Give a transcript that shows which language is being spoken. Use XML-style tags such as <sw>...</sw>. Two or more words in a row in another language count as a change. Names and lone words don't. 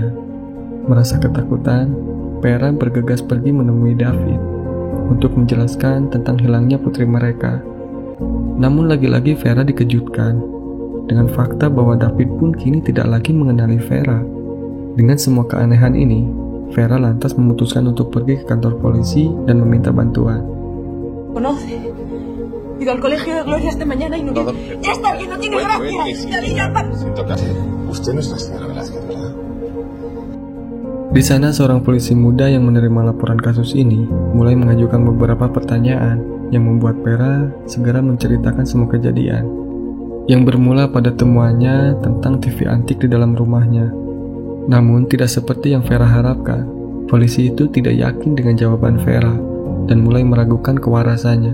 <id>Merasa ketakutan, Vera bergegas pergi menemui David untuk menjelaskan tentang hilangnya putri mereka. Namun lagi-lagi Vera dikejutkan dengan fakta bahwa David pun kini tidak lagi mengenali Vera. Dengan semua keanehan ini, Vera lantas memutuskan untuk pergi ke kantor polisi dan meminta bantuan.</id> <es>¿Conoce? Ido al colegio de Gloria esta mañana y no... ¡Ya está bien, no tiene gracia! Usted no es la señora Velázquez, ¿verdad?</es> <id>Di sana seorang polisi muda yang menerima laporan kasus ini mulai mengajukan beberapa pertanyaan yang membuat Vera segera menceritakan semua kejadian. Yang bermula pada temuannya tentang TV antik di dalam rumahnya. Namun tidak seperti yang Vera harapkan, polisi itu tidak yakin dengan jawaban Vera dan mulai meragukan kewarasannya.</id>